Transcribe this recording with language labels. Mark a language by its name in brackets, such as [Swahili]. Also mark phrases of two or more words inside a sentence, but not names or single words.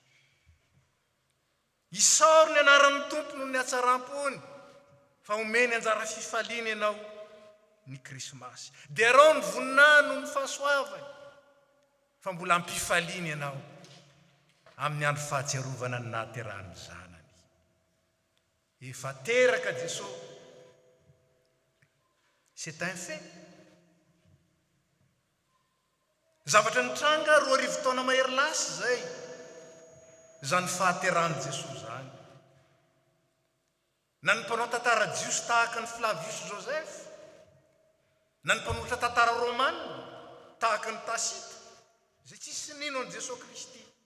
[Malagasy] Isaoro ny anaran'ny tompo noho ny hatsaram-pony, fa omeny anjara fifaliana ianao ny krismasy. Dia rao ny voninahiny noho ny fahasoavany, fa mbola ampifaliana ianao amin'ny andro fahatsiarovana ny nahaterahany zanany. Efa teraka Jesosy. [French] C'est un fait. [Malagasy] Zavatra nitranga 2 taona mahery lasa zay, zany fahaterahany Jesosy zany. Na ny mpanao tantara jiosy tahaka ny Flavius Joseph, na ny mpanoratra tantara romanina tahaka ny Tasita, zay tsisy nino an Jesosy Kristy.